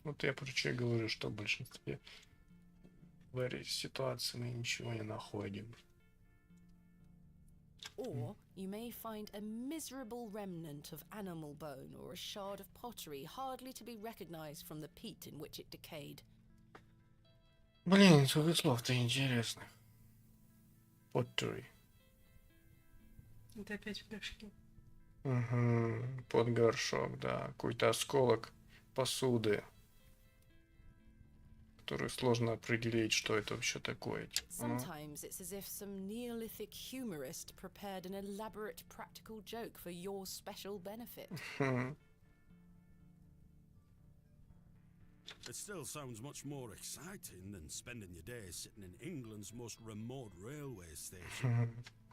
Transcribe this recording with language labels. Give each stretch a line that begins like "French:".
Russian: Вот я про что говорю, что в большинстве в этой ситуации мы ничего не находим.
English: Or you may find a miserable remnant of animal bone or a shard of pottery hardly to be recognized from the peat in which it decayed.
Russian: Блин, сколько слов-то интересных.
English: Pottery.
Russian: Это опять горшки. Угу. Под горшок, да. Какой-то осколок посуды, который сложно определить, что это вообще такое.
English: Sometimes it's as if some Neolithic humorist prepared an elaborate practical joke for your special benefit. It still sounds much more exciting than spending your days sitting in England's most remote railway station.